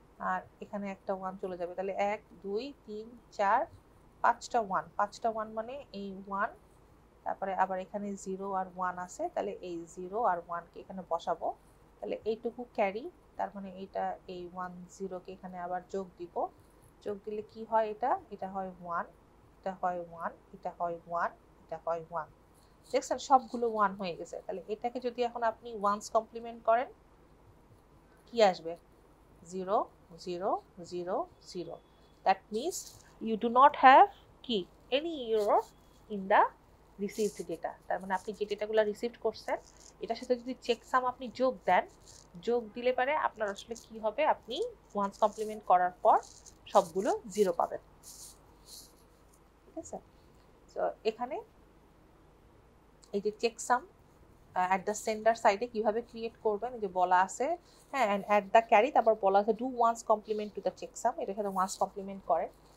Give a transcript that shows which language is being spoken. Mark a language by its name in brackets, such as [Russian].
[Bangla] আর এখানে একটা 1 চলে যাবে, তাহলে 1 2 3 4 5টা 1, 5টা 1 মানে এই 1, তারপরে আবার এখানে 0 আর 1 আছে, তাহলে এই 0 আর 1 কে এখানে বসাবো, তাহলে এইটুকু ক্যারি, তার মানে এটা এই 1 0 কে এখানে আবার যোগ দিব, যোগ দিলে কি হয় এটা হয় 1, এটা হয় 1, এটা হয় 1, এটা হয় 1, দেখছেন সবগুলো 1 হয়ে গেছে। তাহলে এটাকে যদি এখন আপনি ওয়ান্স কমপ্লিমেন্ট করেন কি আসবে 0 0 0 0, [English] that means you do not have [Bangla] কি [English] any error in the received data। [Bangla] তার মানে আপনি যে ডেটাগুলো রিসিভ করছেন এটার সাথে যদি চেকসাম আপনি যোগ দেন, যোগ দিলে পারে আপনার আসলে কি হবে, আপনি ওয়ান্স কমপ্লিমেন্ট করার পর সবগুলো 0 পাবেন। ঠিক আছে, তো এখানে এই যে চেকসাম অ্যাট দ্য সেন্ডার সাইডে কিভাবে ক্রিয়েট করবেন এই যে বলা আছে, হ্যাঁ, [English] end at the carry, [Bangla] তারপর বলা আছে [English] do one's complement to the checksum, [Bangla] এটার সাথে ওয়ান্স কমপ্লিমেন্ট করেন।